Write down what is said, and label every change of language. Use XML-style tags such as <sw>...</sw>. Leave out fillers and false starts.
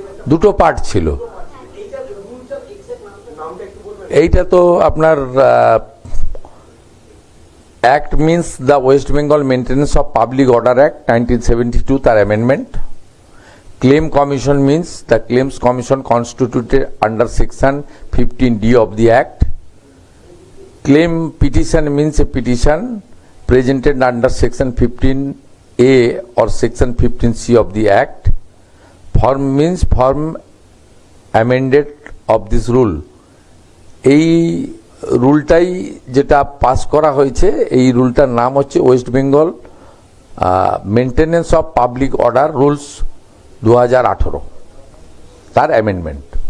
<bn>দুটো পার্ট ছিল, এইটা তো আপনার</bn> <en>act means the West Bengal maintenance of public order act 1972,</en> <bn>তার amendment.</bn> <en>Claim commission means the claims commission constituted under section 15D of the Act. Claim petition means a petition presented under section 15A or section 15C of the Act. Form means form amended of this rule.</en> <bn>এই রুলটাই যেটা pass করা হয়েছে, এই রুলটার নাম হচ্ছে West Bengal maintenance of public order rules 2018, তার amendment.</bn>